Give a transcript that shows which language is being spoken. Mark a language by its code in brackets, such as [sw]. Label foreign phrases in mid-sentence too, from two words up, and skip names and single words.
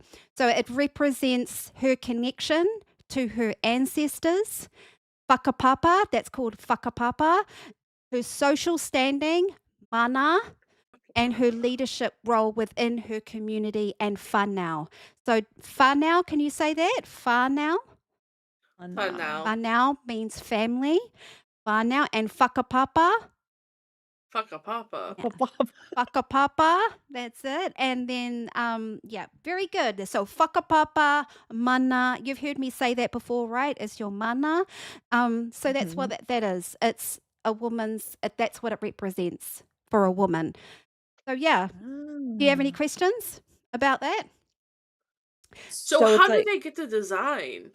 [en] So it represents her connection to her ancestors, whakapapa, that's called whakapapa, her social standing, mana, and her leadership role within her community and whānau. So whānau, can you say that? Whānau? Whānau. Whānau means family. Whānau and whakapapa. Whakapapa. Whakapapa, that's it. And then, very good. So whakapapa, mana, you've heard me say that before, right? It's your mana. So that's what that is. It's a woman's, that's what it represents for a woman. So do you have any questions about that? So how did they get the design?